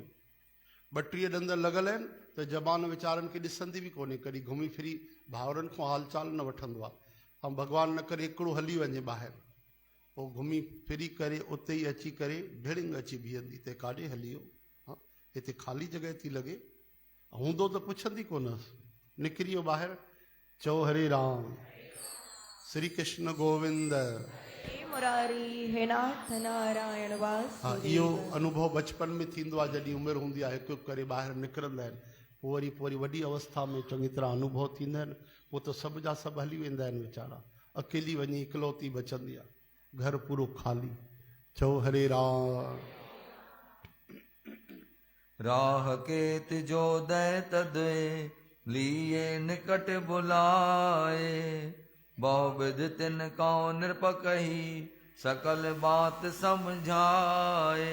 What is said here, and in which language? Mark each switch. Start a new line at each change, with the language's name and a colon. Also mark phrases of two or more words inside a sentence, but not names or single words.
Sindhi: 32 ॾंद लॻल आहिनि त ज़बान वीचारनि खे ॾिसंदी बि कोन्हे, कॾहिं घुमी फिरी भाउरनि खां हाल चाल न वठंदो आहे। ऐं भॻवानु न करे हिकिड़ो हली वञे ॿाहिरि, पोइ घुमी फिरी करे उते ई अची करे ढिड़िंग अची बीहंदी, ते काॾे हली वियो, हा हिते ख़ाली जॻह थी लॻे, हूंदो त पुछंदी कोन्हसि, निकिरी वियो ॿाहिरि। चओ हरे राम, श्री कृष्ण गोविंद। हे मुरारी हे नाथ नारायण हा वासुदेव। इहो अनुभव बचपन में थींदो आहे, जॾहिं उमिरि हूंदी आहे, हिकु हिकु करे ॿाहिरि निकिरंदा आहिनि, पोइ वरी वॾी अवस्था में चङी तरह अनुभव थींदा आहिनि, पोइ त सभु जा सभु हली वेंदा आहिनि वीचारा, अकेली वञी इकलौती बचंदी आहे, घर पूरो ख़ाली। चओ हरे राम।
Hindi: राह केत जो दैत दे लिए निकट बुलाए, बहुविध तिन कौ नृप कही सकल बात समझाए।